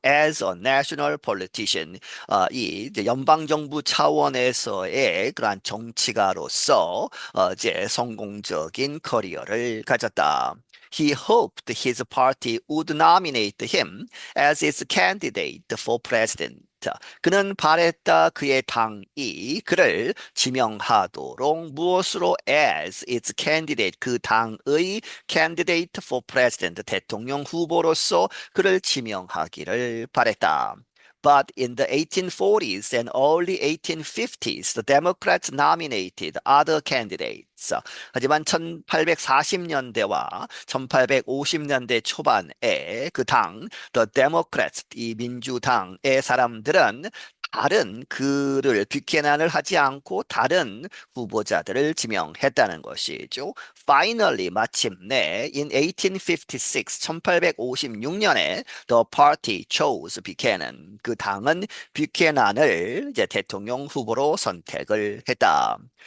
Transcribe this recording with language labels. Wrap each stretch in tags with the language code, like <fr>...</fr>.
<en>As a national politician,</en> <ko>이 이제 연방 정부 차원에서의 그러한 정치가로서 이제 성공적인 커리어를 가졌다.</ko> <en>He hoped his party would nominate him as its candidate for president.</en> <ko>그는 바랬다. 그의 당이 그를 지명하도록 무엇으로?</ko> <en>As its candidate,</en> <ko>그 당의</ko> <en>candidate for president,</en> <ko>대통령 후보로서 그를 지명하기를 바랬다.</ko> <en>But in the 1840s and early 1850s, the Democrats nominated other candidates.</en> <ko>하지만 1840년대와 1850년대 초반에 그 당,</ko> <en>the Democrats,</en> <ko>이 민주당의 사람들은 그를 뷰캐난을 하지 않고 다른 후보자들을 지명했다는 것이죠.</ko> <en>Finally,</en> <ko>마침내</ko> <en>in 1856,</en> <ko>1856년에</ko> <en>the party chose Buchanan.</en> <ko>그 당은 뷰캐난을 이제 대통령 후보로 선택을 했다.</ko>